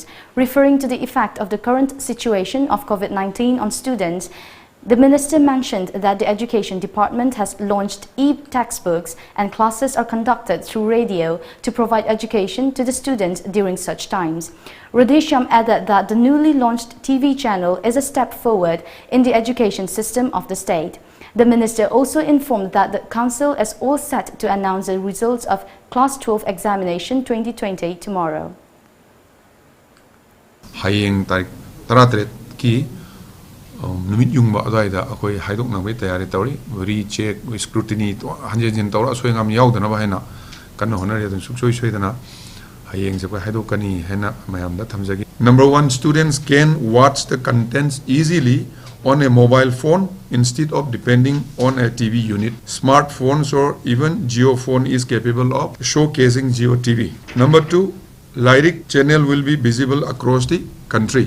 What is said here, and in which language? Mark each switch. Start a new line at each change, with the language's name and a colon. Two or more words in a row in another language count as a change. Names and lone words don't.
English: Referring to the effect of the current situation of COVID-19 on students, the minister mentioned that the Education Department has launched e-textbooks and classes are conducted through radio to provide education to the students during such times. Radhesham added that the newly launched TV channel is a step forward in the education system of the state. The minister also informed that the council is all set to announce the results of Class 12 examination 2020 tomorrow.
Manipuri: Hayeng tarik taratret ki numit yungba adaida akoi haidok nang be tayari tawri
English: recheck scrutiny
Manipuri: to hanjin tawra soingam yaudana ba hena kan honare den suksoi soidana hayeng je ko haidokani hena mayam da thamjagi.
English: Number 1, students can watch the contents easily on a mobile phone instead of depending on a TV unit. Smartphones or even geophone is capable of showcasing GeoTV. Number 2, Lyric channel will be visible across the country.